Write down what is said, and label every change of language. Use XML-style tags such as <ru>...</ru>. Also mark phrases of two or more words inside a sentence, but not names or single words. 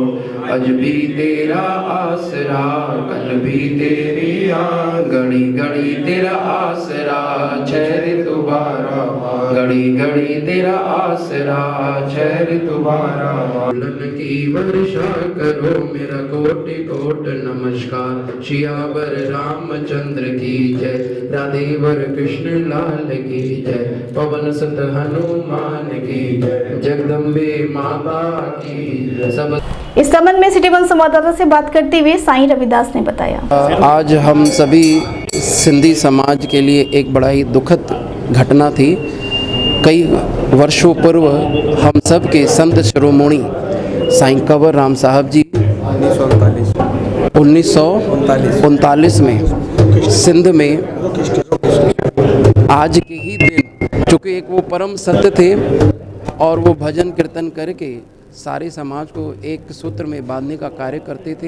<hi>अज भी तेरा आसरा, कल भी तेरी आ, घड़ी घड़ी तेरा आसरा, छह ऋतु बारह, घड़ी घड़ी तेरा आसरा, छह ऋतु बारह। फूलन की वर्षा करो मेरा कोटि कोट नमस्कार। शियावर रामचंद्र की जय, राधेवर कृष्ण लाल की जय, पवन सुत हनुमान की जय, जगदम्बे माता की जय। सब इस संबंध में सिटी वन संवाददाता से बात करते हुए साईं रविदास ने बताया, आज हम सभी सिंधी समाज के लिए एक बड़ा ही दुखद घटना थी। कई वर्षों पूर्व हम सब के संत शिरोमणि साईं कंवर राम साहब जी 1939 में सिंध में आज के ही दिन, चूँकि एक वो परम सत्य थे और वो भजन कीर्तन करके सारे समाज को एक सूत्र में बांधने का कार्य करते थे।</hi>